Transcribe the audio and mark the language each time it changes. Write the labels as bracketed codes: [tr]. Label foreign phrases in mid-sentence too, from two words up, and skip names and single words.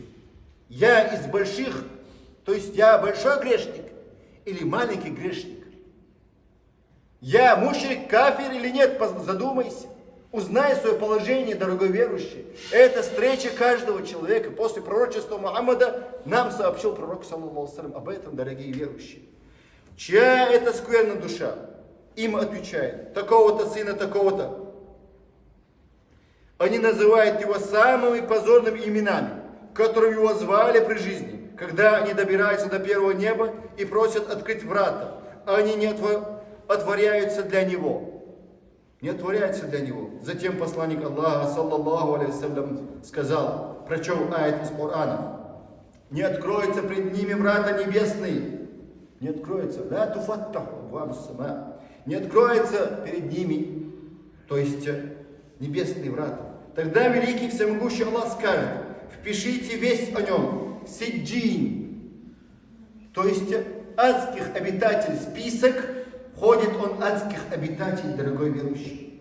[ru] Я из больших, то есть я большой грешник или маленький грешник? Я мушрик, кафир или нет? Задумайся. Узнай свое положение, дорогой верующий. Это встреча каждого человека. После пророчества Мухаммада нам сообщил пророк, [ar] صلى الله عليه وسلم, [ru] об этом, дорогие верующие. Чья это скверная душа? Им отвечает: такого-то сына, такого-то. Они называют его самыми позорными именами, которым его звали при жизни. Когда они добираются до первого неба и просят открыть врата, они не отворяются для него. Не отворяется для него. Затем посланник Аллаха, [ar] صلى الله عليه وسلم, [ru] сказал, прочел аят из Корана: не откроются пред ними врата небесные. Не откроется. [ar] لا تفتح أبواب السماء. [ru] Не откроется перед ними, то есть небесные врата. Тогда великий всемогущий Аллах скажет: впишите весть о нем в сиджин, то есть адских обитателей, список. Входит он адских обитателей, дорогой верующий.